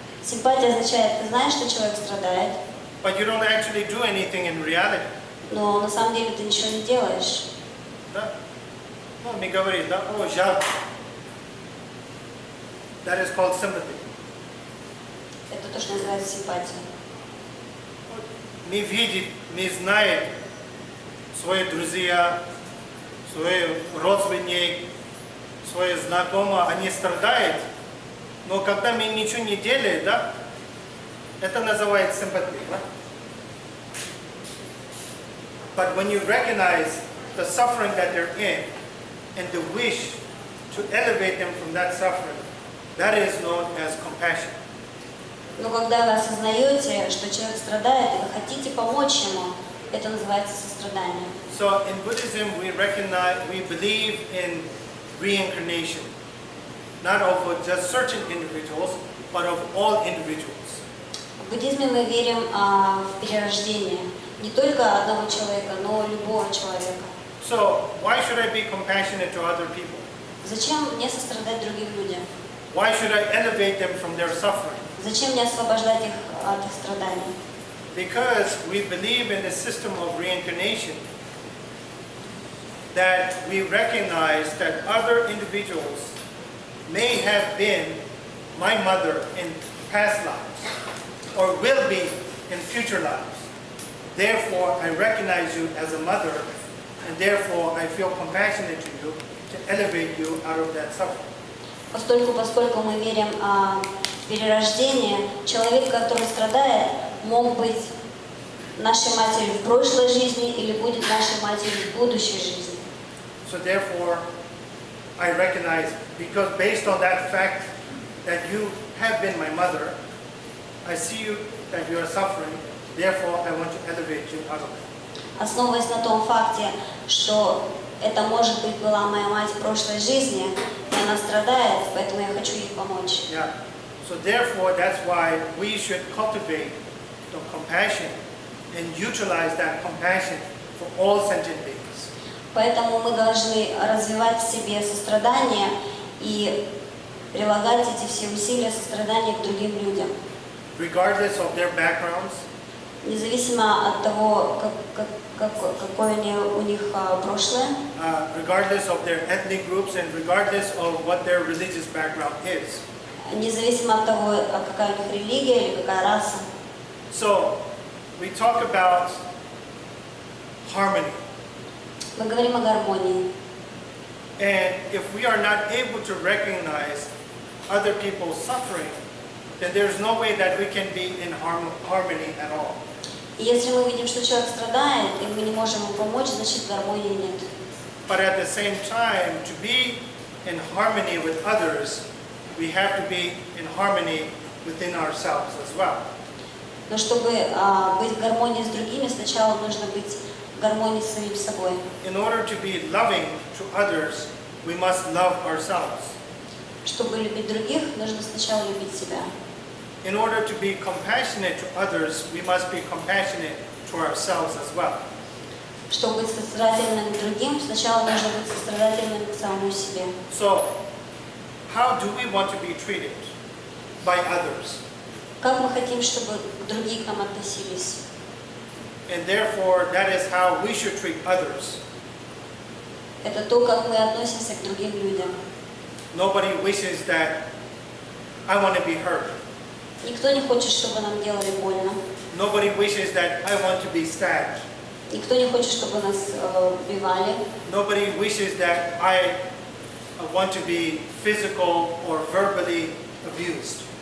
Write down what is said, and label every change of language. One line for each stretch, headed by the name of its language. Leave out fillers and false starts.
Russian: Симпатия означает, ты знаешь, что человек страдает,
English: but you don't actually do anything in reality.
Russian: но на самом деле ты ничего не делаешь. Да? Ну, мне говорит, да, о, жалко.
English: That is called sympathy.
Russian: Это то, что называется симпатия. Не видит, не знает свои друзья, свой родственник, свои знакомые, они страдают, но когда мы ничего не делаем, да, это называется симпатия. Да?
English: But when you recognize the suffering that they're in and the wish to elevate them from that suffering, that is known as compassion.
Russian: Но когда вы осознаете, что человек страдает, и вы хотите помочь ему, это называется сострадание.
English: So in Buddhism, we believe in reincarnation, not of just certain individuals, but of all individuals.
Russian: В буддизме мы верим в перерождение не только одного человека, но любого человека.
English: So why should I be compassionate to other people?
Russian: Зачем мне сострадать другим людям?
English: Why should I elevate them from their suffering?
Russian: Зачем мне освобождать их от их страданий?
English: Because we believe in the system of reincarnation, that we recognize that other individuals may have been my mother in past lives or will be in future lives. Therefore, I recognize you as a mother, and therefore I feel compassionate to you to elevate you out of that suffering.
Russian: Поскольку мы верим в перерождение, человек, который страдает, мог быть нашей матерью в прошлой жизни или будет нашей матерью в будущей жизни.
English: So therefore, I recognize, because based on that fact that you have been my mother, I see you that you are suffering, therefore I want to elevate you out of it.
Russian: Основываясь на том факте, что это, может быть, была моя мать в прошлой жизни, и она страдает, поэтому я хочу ей помочь.
English: Yeah. So therefore, that's why we should cultivate the compassion and utilize that compassion for all sentient beings.
Russian: Поэтому мы должны развивать в себе сострадание и прилагать эти все усилия сострадания к другим людям.
English: regardless of their backgrounds,
Russian: Независимо от того, какое у них прошлое,
English: regardless of their ethnic groups, and regardless of what their religious background is.
Russian: независимо от того, какая у них религия или какая раса.
English: So, we talk about harmony.
Russian: Мы говорим о гармонии.
English: And if we are not able to recognize other people's suffering, then there's no way that we can be in harmony at all.
Russian: И если мы видим, что человек страдает, и мы не можем ему помочь, значит гармонии нет.
English: But at the same time, to be in harmony with others, we have to be in harmony within ourselves as well.
Russian: Но чтобы быть в гармонии с другими, сначала нужно быть в гармонии с самим собой.
English: In order to be loving to others, we must love ourselves.
Russian: Чтобы любить других, нужно сначала любить себя.
English: In order to be compassionate to others, we must be compassionate to ourselves as well.
Russian: Чтобы быть сострадательным к другим, сначала нужно быть сострадательным к самому себе.
English: So, how do we want to be treated by others?
Russian: Как мы хотим, чтобы другие к нам относились?
English: And therefore, that is how we should treat others.
Russian: Это то, как мы относимся к другим людям.
English: Nobody wishes that I want to be hurt.
Russian: Никто не хочет, чтобы нам делали больно.
English: Nobody wishes that I want to be stabbed.
Russian: Никто не хочет, чтобы нас убивали.
English: Nobody wishes that I want to be physical or verbally abused.